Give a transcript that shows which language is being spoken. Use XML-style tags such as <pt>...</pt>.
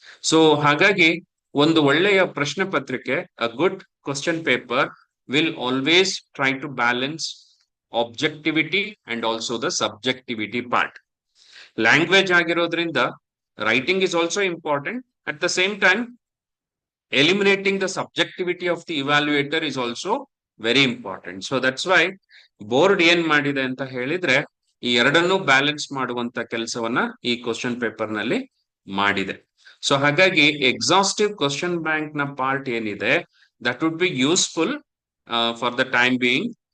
<kn>So ಹಾಗಾಗಿ ಒಂದು ಒಳ್ಳೆಯ ಪ್ರಶ್ನೆ ಪತ್ರಿಕೆ,</kn> <en>A good question paper will always try to balance objectivity and also the subjectivity part.</en> <kn>Language ಆಗಿರೋದ್ರಿಂದ</kn> <en>Writing is also important. At the same time eliminating the subjectivity of the evaluator is also very important. So that's why</en> <kn>board ಏನ್ ಮಾಡಿದೆ ಅಂತ ಹೇಳಿದ್ರೆ ಈ ಎರಡನ್ನೂ balance ಮಾಡುವಂತ ಕೆಲಸವನ್ನ ಈ ಕ್ವಶನ್ ಪೇಪರ್ ನಲ್ಲಿ ಮಾಡಿದೆ. ಸೊ ಹಾಗಾಗಿ ಎಕ್ಸಾಸ್ಟಿವ್ ಕ್ವಶನ್ ಬ್ಯಾಂಕ್ ನ ಪಾರ್ಟ್ ಏನಿದೆ</kn> <en>That would be useful for the time being.</en>